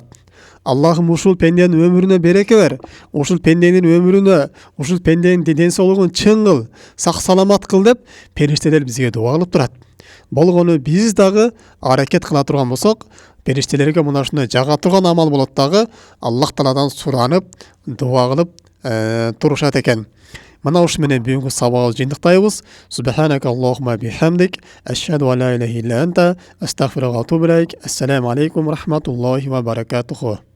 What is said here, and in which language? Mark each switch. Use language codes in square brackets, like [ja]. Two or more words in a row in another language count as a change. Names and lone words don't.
[ky] Аллахым ушул пенденин өмүрүнө береке бер. Ушул пенденин өмүрүнө, ушул пенденин ден соолугун чың кыл, сак саламат кыл деп периштелер бизге дуа кылып турат. Болгону биз дагы аракет кыла турган болсок, периштелерге мына ушундай жага турган амал болот дагы Аллах Тааладан суранып, дуа кылып турушат экен. Мына ушу менен бүгүнкү сабагыбызды жыйынтыктайбыз. [ar] سبحانك اللهم بحمدك، أشهد أن لا إله إلا أنت، أستغفرك وأتوب إليك. السلام عليكم ورحمة الله وبركاته.